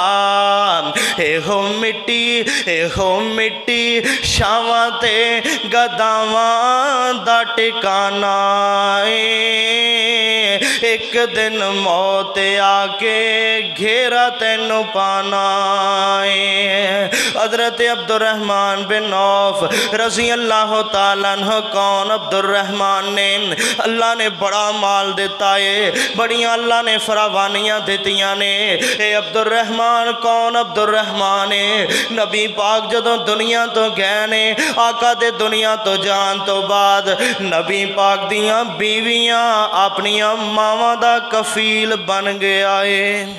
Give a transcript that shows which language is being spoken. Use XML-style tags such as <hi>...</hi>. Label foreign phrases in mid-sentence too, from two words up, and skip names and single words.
<pa>ایہو مٹی شاہواں تے گداواں دا ٹکانا اے، ایک دن موت آ کے گھیرا تینوں پانا ہے. حضرت عبدالرحمن بن عوف رضی اللہ تعالی عنہ, کون عبدالرحمن نے، اللہ نے بڑا مال دتا ہے، بڑیاں اللہ نے فراوانیاں دتیاں نے. اے عبدالرحمن کون عبدالرحمن ہے، نبی پاک جدوں دنیا تو گئے نے، آقا دے دنیا تو جان تو بعد نبی پاک دیاں بیویاں اپنیاں ماواں دا کفیل بن گیا ہے.</pa>